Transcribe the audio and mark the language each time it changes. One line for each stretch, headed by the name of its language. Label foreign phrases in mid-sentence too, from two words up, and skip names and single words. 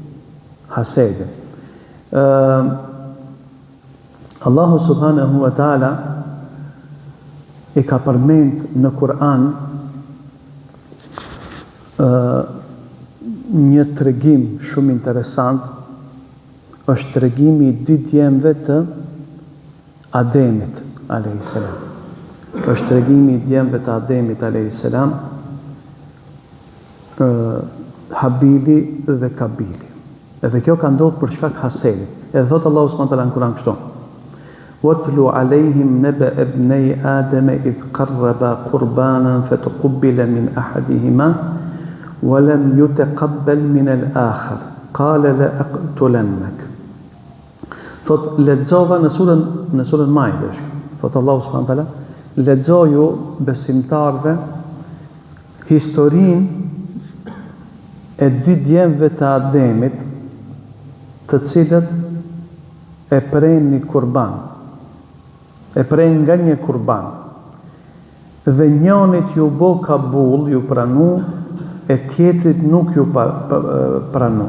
Albanian: Allahu
Arabic: سبحانه وتعالى
Albanian: i ka përmend në Kur'an një tregim shumë interesant, është tregimi i dy djemve të Ademit a.s. Është tregimi i djemve të Ademit a.s. Habili dhe Kabili. Edhe kjo ka ndodhur për shkak hasedit. Edhe thot Allahu
Arabic: سبحانه وتعالى
Albanian: në Kur'an kështu:
Arabic: "واتل عليهم نبأ ابني آدم إذ قربا قربانا فتقبل من أحدهما ولم يتقبل من الآخر قال لأقتلنك."
Albanian: Thot lexova në surën Maide. Thot Allahu
Arabic: سبحانه وتعالى,
Albanian: lexoju besimtarve historinë e dy djemve të Ademit, të cilët e prejnë një kurban, e prejnë nga një kurban, dhe njënit ju bo kabul, ju pranu, e tjetrit nuk ju pranu.